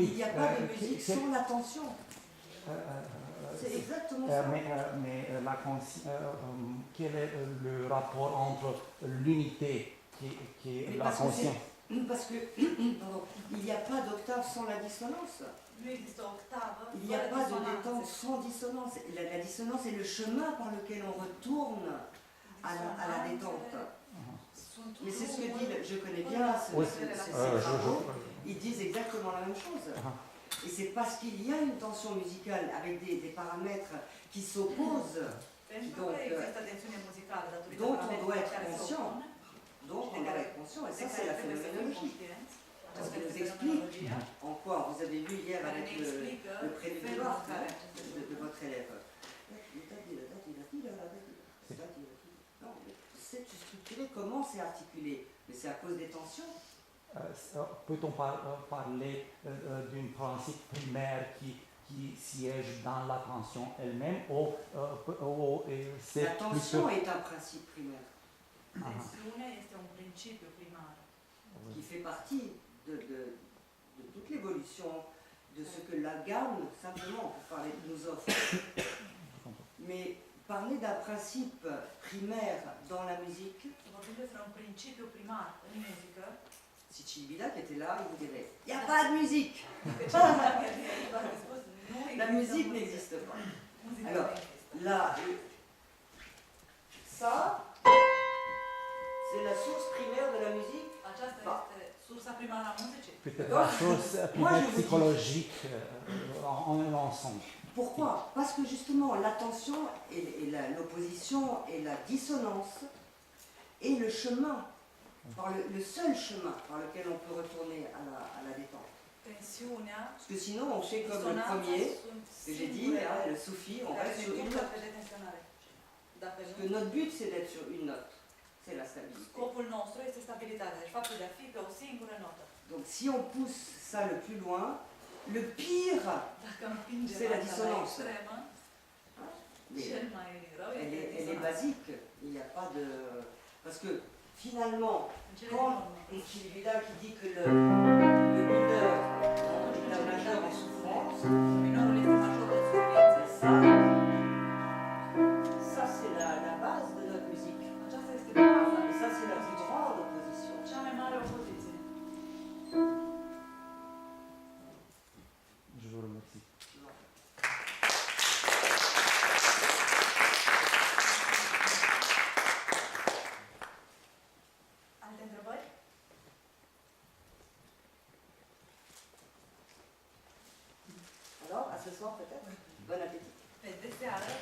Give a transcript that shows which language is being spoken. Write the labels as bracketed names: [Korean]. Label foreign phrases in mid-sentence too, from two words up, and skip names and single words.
[French] Il n'y a pas de musique sans la tension. C'est exactement ça. Mais quel est le rapport entre l'unité qui est la conscience? Parce que il n'y a pas d'octave sans la dissonance. [Romanian] Nu există o octavă [French] Il n'y a [Romanian] fără [French] pas de [Romanian] disonanțe. [French] détente sans dissonance. La dissonance est le chemin par lequel on retourne à la détente. [Romanian] Sunt [French] Mais c'est ce que [Romanian] drumuri [French] dit, je connais bien ces travaux, ils disent exactement la même chose. Et c'est parce qu'il y a une tension musicale avec des paramètres qui s'opposent, [Romanian] Pentru că există tensiune muzicală datorită [French] dont on doit [Romanian] parametrilor [French] être [Romanian] care se [French] conscient. [Romanian] opun, [French] Donc on doit être conscient, et ça c'est la [Romanian] trebuie să fim [French] phénoménologie. [Romanian] conștienți. [French] Parce [Romanian] Asta [French] qu'elle [Romanian] este [French] nous explique [Romanian] fenomenologia, [French] en quoi, vous avez vu hier [Romanian] care [French] avec [Romanian] ne [French] le [Romanian] explică [French] préluditoire [Romanian] felul în care aceste [French] de votre élève. Non, c'est structuré, comment c'est articulé? Mais c'est à cause des tensions. Peut-on parler d'un principe primaire qui siège dans la tension elle-même ou c'est La tension est un principe primaire [Romanian] tensiunea este un principiu primar [French] qui fait partie de toute l'évolution de ce que la gamme, simplement, pour parler, nous offre. Mais parler d'un principe primaire dans la musique, [Romanian] vorbim despre un principiu primar în muzică, [French] si Cilbidac était là, il vous dirait « Il n'y a pas de musique !» La musique n'existe pas. Alors, là, ça, c'est la source primaire de la musique. [Romanian] Aceasta este sursa primară a muzicii. [French] Peut-être la chose plus psychologique en ensemble. Pourquoi? Parce que justement, l'attention et l'opposition et la dissonance est le chemin, le seul chemin par lequel on peut retourner à la détente. [Romanian] Tensiunea, [French] Parce que sinon, on fait comme le premier, que j'ai dit, là, le soufi, on reste sur une note. Parce que notre but, c'est d'être sur une note. C'est la stabilité. [Romanian] Scopul nostru este stabilitatea, deci faptul de a fi pe o singură notă. [French] Donc si on pousse ça le plus loin, le pire, c'est la dissonance. Elle est basique. Il n'y a pas de... Parce que finalement, quand on Cilbidac qui dit que le mineur est un majeur en souffrance, ça c'est la base de notre musique. Et ça c'est la plus grande opposition. [Romanian] Cea mai mare opoziție. [French] Je vous remercie. [Romanian] Alte întrebări? [French] Alors, à ce soir peut-être. Bon appétit. [Romanian] Pe de seară.